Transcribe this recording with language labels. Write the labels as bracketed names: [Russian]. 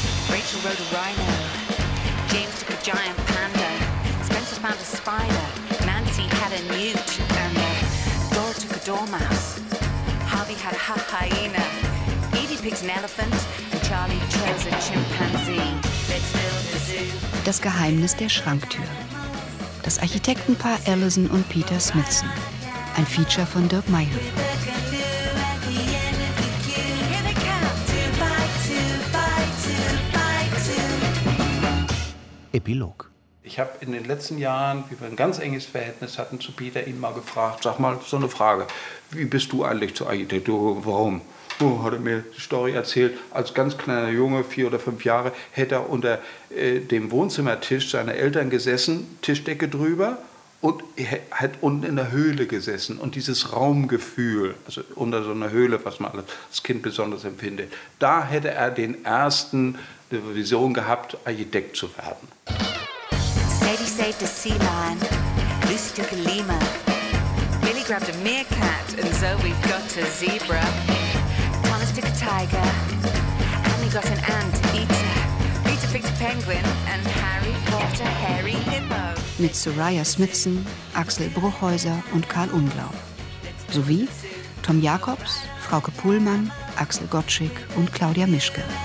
[English] Rachel wrote a rhino, James took a giant panda, Spencer found a spider, Nancy had a newt, and Dora took a dormouse. Harvey had a half hyena. Edie picked an elephant and Charlie chose a chimpanzee. [German] Das Geheimnis der Schranktür. Das Architektenpaar Alison und Peter Smithson. Ein Feature von Dirk Meyer. Epilog. Ich habe in den letzten Jahren, wie wir ein ganz enges Verhältnis hatten, zu Peter ihn mal gefragt, sag mal, so eine Frage, wie bist du eigentlich zur Architektur, warum? Oh, hat er mir die Story erzählt, als ganz kleiner Junge, 4 oder 5 Jahre, hätte er unter dem Wohnzimmertisch seiner Eltern gesessen, Tischdecke drüber, und er hat unten in der Höhle gesessen. Und dieses Raumgefühl, also unter so einer Höhle, was man als Kind besonders empfindet, da hätte er den ersten Vision gehabt, Architekt zu werden. [English] Sadie saved a sea lion, Lucy took a lemur, Billy grabbed a meerkat, and so we've got a zebra. Took a tiger, Annie got an ant eater, Peter picked a penguin, and Harry caught a hairy hippo. [German] Mit Soraya Smithson, Axel Bruchhäuser und Karl Unglaub. Sowie Tom Jacobs, Frauke Pullmann, Axel Gottschick und Claudia Mischke.